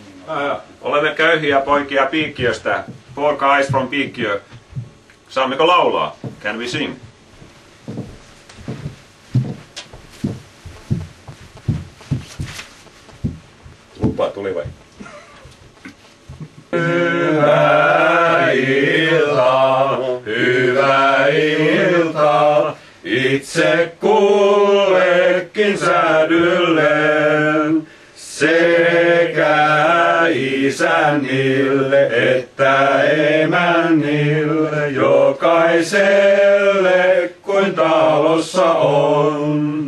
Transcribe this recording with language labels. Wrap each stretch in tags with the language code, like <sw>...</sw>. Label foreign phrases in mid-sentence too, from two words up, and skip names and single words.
<fi>Olemme köyhiä poikia Piikkiöstä.</fi> <en>Four guys from Piikkiö.</en> <fi>Saammeko laulaa?</fi> <en>Can we sing?</en> <fi>Lupa tuli vai? Hyvää iltaa, hyvää iltaa, itse kullekin säädylleen, sekä isännille että emännille, jokaiselle kuin talossa on.</fi>